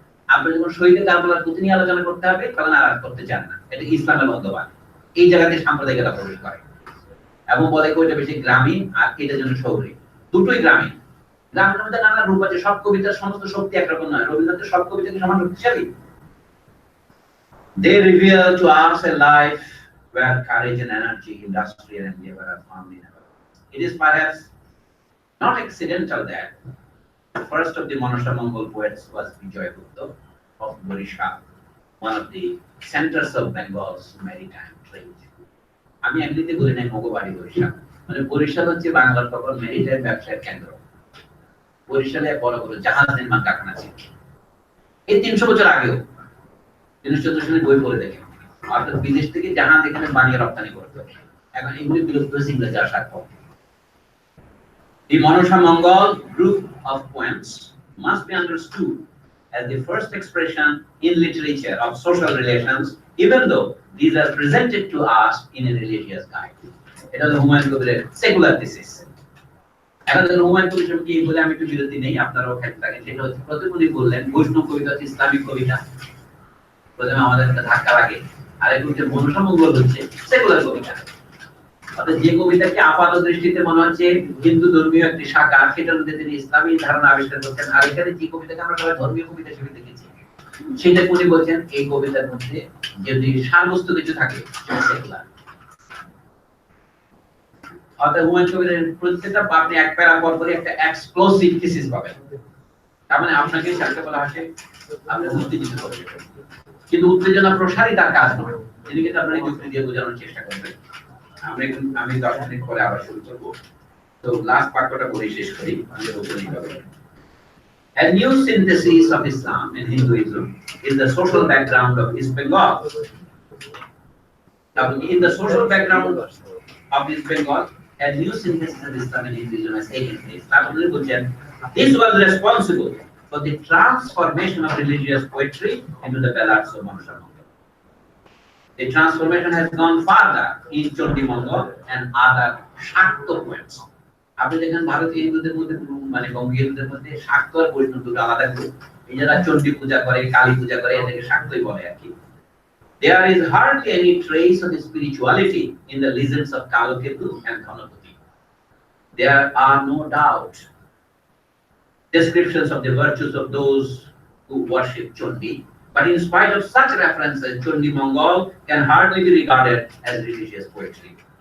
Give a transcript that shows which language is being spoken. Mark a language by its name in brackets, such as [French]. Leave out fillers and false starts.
[Bangla] আপনি যখন শহীদে কারবালার প্রতি নিয়ে আলোচনা করতে হবে তখন আর করতে চান না, এটা ইসলামের বন্ধবান। এই জায়গাতে সাম্প্রদায়িকতা প্রবেশ করে এবং বলে ওইটা বেশি গ্রামীণ আর এটার জন্য শহরে, দুটোই গ্রামীণ। গ্রামীণ মধ্যে নানা রূপ আছে, সব কবিতার সমস্ত শক্তি একরকম নয়। রবীন্দ্রনাথের সব কবিতা কি সমান শক্তিশালী? [English] They reveal to us a life where courage and energy, industry and endeavor are found in our. It is perhaps not accidental that the first of the Manasa Mongol poets was Bijoy Gupta of Borisha, one of the centers of Bengal's maritime trade. [Bangla] আমি এমনিতে বলি নাই মগবাড়ি বরিশাল, মানে বরিশাল হচ্ছে বাংলার তখন maritime ব্যবসায়ের কেন্দ্র। বরিশালে বড় বড় জাহাজ নির্মাণ কারখানা ছিল। এই 300 বছর আগেও 1914 সালে বই পড়ে দেখেন, অর্থাৎ বিদেশ থেকে জাহাজ এখানে বানিয়ে রপ্তানি করতে হবে। এখন এগুলি বিলুপ্ত হয়েছে ইংরেজি আসার পর। [English] The Manasa Mongol group of poems must be understood as the first expression in literature of social relations, even though these are presented to us in a religious guide. [Bangla] এটা হলো হুমায়ুন কবিরের সেকুলার থিসিস। এখন হুমায়ুন কবির কি বলে আমি একটু বিরতি নেই, আপনারাও খেয়াল রাখেন। যেটা হচ্ছে প্রথমে উনি বললেন বৈষ্ণব কবিতা হচ্ছে ইসলামিক কবিতা, প্রথমে আমাদের একটা ধাক্কা লাগে। আর এখন যে মনসা মঙ্গল হচ্ছে সেকুলার কবিতা, অর্থাৎ যে কবিতাকে আপাত দৃষ্টিতে মনে হচ্ছে হিন্দু ধর্মীয় একটি শাখা, সেটার মধ্যে তিনি ইসলামী ধারণা আবিষ্কার করছেন। আর এখানে যে কবিতাকে আমরা সবাই ধর্মীয় কবিতা হিসেবে দেখেছি, সেটা উনি বলছেন এই কবিতার মধ্যে যদি সারবস্তু কিছু থাকে সেকুলার। অর্থাৎ হুমায়ুন কবিরের প্রত্যেকটা আপনি এক প্যারা পর পরই একটা এক্সপ্লোসিভ থিসিস পাবেন। তার মানে আপনাকে সাথে বলা হয় আপনি উত্তেজিত করবেন, কিন্তু উত্তেজনা প্রসারই তার কাজ নয়। তিনি কিন্তু আপনার যুক্তি দিয়ে বোঝানোর চেষ্টা করবেন। আমি 10 মিনিট পরে আবার শুরু করব। তো লাস্ট বাক্যটা বলে শেষ করি, আমাদের উপরেই হবে। [English] A new synthesis of Islam and Hinduism is the social background of East Bengal. Now, in the social background of East Bengal, a new synthesis of Islam and Hinduism has taken place. This was responsible for the transformation of religious poetry into the ballads of Manasa Mongol. The transformation has gone further in Chondi Mongol and other Shakta poems. [Bangla] আপনি দেখেন ভারতীয় হিন্দুদের মধ্যে মানে বঙ্গীয় হিন্দুদের মধ্যে শাক্ত আর বৈষ্ণব দুটো আলাদা গ্রুপ। এই যারা চণ্ডী পূজা করে, কালী পূজা করে, এদেরকে শাক্তই বলে আর কি। [English] There is hardly any trace of spirituality in the legends of Kalaketu and Dhanapati. There are no doubt descriptions of the virtues of those who worship Chondi, but in spite of such references, Chondi Mongol can hardly be regarded as religious poetry.